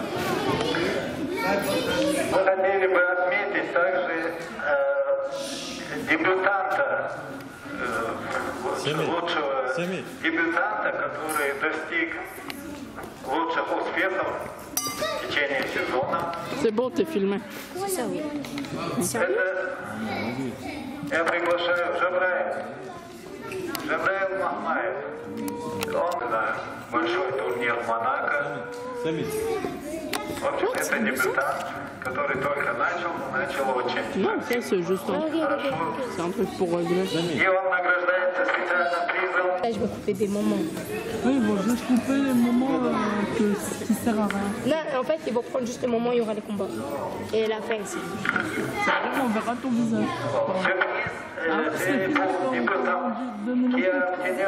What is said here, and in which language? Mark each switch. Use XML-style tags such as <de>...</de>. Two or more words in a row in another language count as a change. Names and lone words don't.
<ru>Мы хотели бы отметить также дебютанта, лучшего дебютанта, который достиг лучших успехов в течение сезона.</ru> <fr>C'est beau, t'es filmé.</fr> <ru>Я приглашаю Жабраил Махмаев. Он на большой турнир в Монако. В общем, это дебютант, который только начал, но начал очень.</ru> <fr>Non, ça c'est juste un truc pour régler.</fr> <ru>И он награждается специальным призом.</ru> <fr>Là, je vais couper des moments. Oui, ils vont juste couper les moments qui servent à rien. Non, en fait, ils vont prendre juste le moment où il y aura les combats. Et la fin aussi. On verra ton visage. C'est pour débutant qui a obtenu</fr>